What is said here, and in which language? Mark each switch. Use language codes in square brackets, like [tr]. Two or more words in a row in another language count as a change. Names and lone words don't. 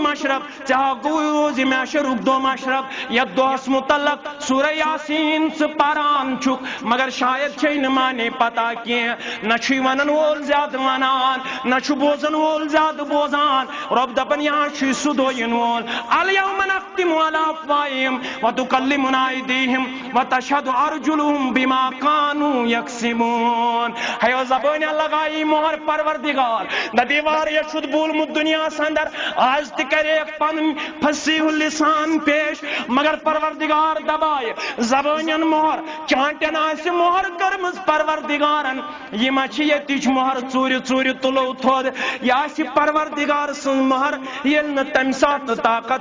[ks] مشرب ژےٚ گوئی روز محشرک دو مشرب یتھ دۄہس متعلق سورہ یاسین ژٕ پران چھُکھ مگر شاید چھے نہ مانے پتہ کینٛہہ نہ چھُے ونن وول زیادٕ ونان نہ چھُ بوزن وول زیادٕ بوزان رب دپن یہاں چھُے سُہ دۄہ ین وول [ar] الیوم نختم علی افواہہم وتکلمنا ایدیہم وتشہد ارجلہم بما کانوا یکسبون. [ks] ہیو زبان لگائی مہر پروردگار ددی واریاہ چھُت بولمت دنیاہس اندر آز تہ کریکھ پن فصیح اللسان پیش مگر پروردگار دبائے زبانن مہر چانٹن آسہ مہر کرمز پروردگارن یہ ما چھ یتچ مہر ژوٗرِ ژوٗرِ تُلو تھوٚد یہ آسہ پروردگار سن مہر ییٚلہِ نہٕ تمہِ ساتہٕ طاقت